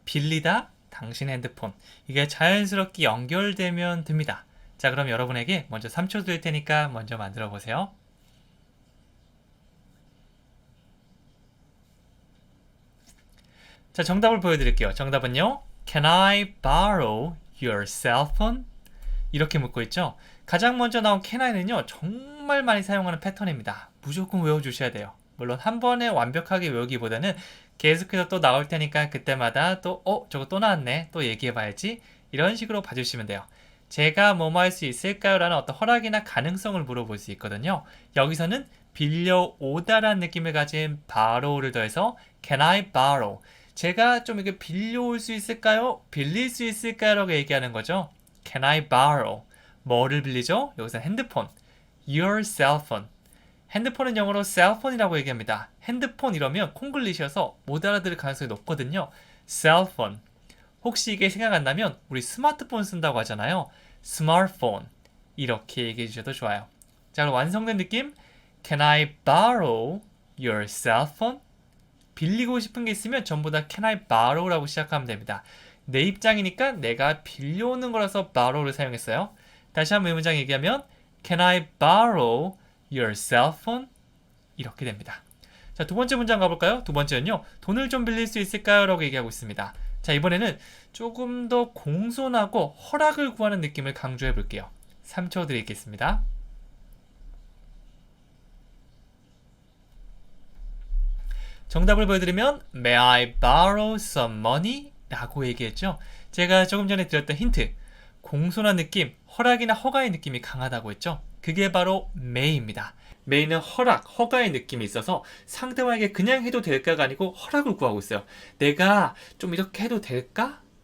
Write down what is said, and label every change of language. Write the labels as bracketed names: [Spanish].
[Korean] 빌리다 당신 핸드폰. 이게 자연스럽게 연결되면 됩니다. 자, 그럼 여러분에게 먼저 3초 드릴 테니까 먼저 만들어 보세요. 자, 정답을 보여드릴게요. 정답은요. [English] Can I borrow your cell phone? [Korean] 이렇게 묻고 있죠. 가장 먼저 나온 can I는요. 정말 많이 사용하는 패턴입니다. 무조건 외워주셔야 돼요. 물론 한 번에 완벽하게 외우기보다는 계속해서 또 나올 테니까 그때마다 또 저거 또 나왔네. 또 얘기해봐야지. 이런 식으로 봐주시면 돼요. 제가 뭐뭐 할 수 있을까요? 라는 어떤 허락이나 가능성을 물어볼 수 있거든요. 여기서는 빌려오다라는 느낌을 가진 borrow를 더해서 [English] Can I borrow? [Korean] 제가 좀 이렇게 빌려올 수 있을까요? 빌릴 수 있을까요? 라고 얘기하는 거죠. [English] Can I borrow? [Korean] 뭐를 빌리죠? 여기서 핸드폰. [English] Your cell phone. [Korean] 핸드폰은 영어로 cellphone이라고 얘기합니다. 핸드폰 이러면 콩글리시여서 못 알아들을 가능성이 높거든요. [English] cellphone. [Korean] 혹시 이게 생각 안 나면 우리 스마트폰 쓴다고 하잖아요. [English] smartphone. [Korean] 이렇게 얘기해 주셔도 좋아요. 자, 그럼 완성된 느낌. [English] Can I borrow your cell phone? [Korean] 빌리고 싶은 게 있으면 전부 다 [English] can I borrow [Korean] 라고 시작하면 됩니다. 내 입장이니까 내가 빌려오는 거라서 borrow를 사용했어요. 다시 한번 이 문장 얘기하면 [English] can I borrow your cell phone? [Korean] 이렇게 됩니다. 자, 두 번째 문장 가볼까요? 두 번째는요. 돈을 좀 빌릴 수 있을까요? 라고 얘기하고 있습니다. 자, 이번에는 조금 더 공손하고 허락을 구하는 느낌을 강조해 볼게요. 3초 드리겠습니다. 정답을 보여드리면 [English] May I borrow some money? [Korean] 라고 얘기했죠. 제가 조금 전에 드렸던 힌트, 공손한 느낌, 허락이나 허가의 느낌이 강하다고 했죠. 그게 바로 may입니다. may는 허락, 허가의 느낌이 있어서 상대방에게 그냥 해도 될까가 아니고 허락을 구하고 있어요. 내가 좀 이렇게 해도 될까?